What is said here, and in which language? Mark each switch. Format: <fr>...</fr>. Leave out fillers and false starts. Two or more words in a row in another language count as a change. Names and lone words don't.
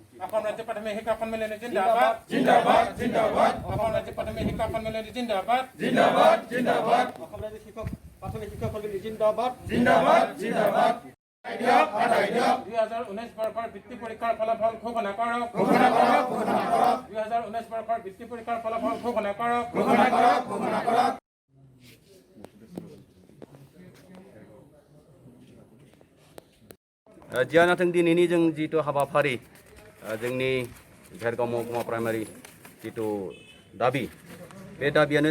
<as>অসম ৰাজ্য প্ৰাথমিক শিক্ষক সন্মিলনী জিন্দাবাদ জিন্দাবাদ জিন্দাবাদ অসম ৰাজ্য প্ৰাথমিক শিক্ষক সন্মিলনী জিন্দাবাদ জিন্দাবাদ জিন্দাবাদ অসম ৰাজ্য প্ৰাথমিক শিক্ষক সন্মিলনী জিন্দাবাদ জিন্দাবাদ জিন্দাবাদ 2019 বৰ্ষৰ বৃত্তি পৰীক্ষাৰ ফলাফল ঘোষণা কৰক 2019 বৰ্ষৰ বৃত্তি পৰীক্ষাৰ ফলাফল ঘোষণা কৰক</as> <brx>जियानाथों दिनैनि जों जितु हाबाफारि जोंनि भेरगाव महकुमा प्राइमारि जितु दाबि बे दाबियानो</brx>